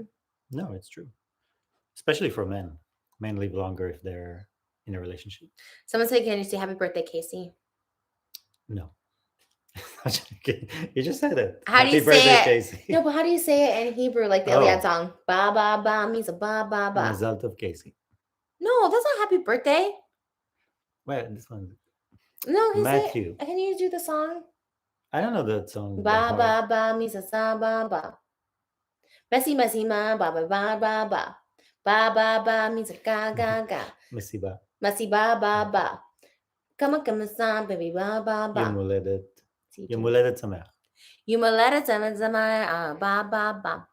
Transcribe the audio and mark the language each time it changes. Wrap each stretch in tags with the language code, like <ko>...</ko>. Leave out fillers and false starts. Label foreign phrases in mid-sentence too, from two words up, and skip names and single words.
<en>No, it's true. Especially for men. Men live longer if they're in a relationship. Someone said, "Can you say happy birthday, Casey?" No. You just said it. How do you Happy birthday, say it? Casey. No, but how do you say it in Hebrew, like the Iliad song? Ba ba ba means a ba ba ba.</en> <he>מזל טוב,</he> <en>Casey. No, that's not happy birthday. Wait, this one. No, Matthew. Can you do the song? I don't know that song. Ba ba ba means a sa ba ba. Messy messy ma ba ba ba ba ba. Ba ba ba means a ga ga ga. Masiba. Messy ba ba ba. Come sa baby ba ba ba.</en> <he>יום הולדת. יום הולדת שמח. Ba ba ba.</he>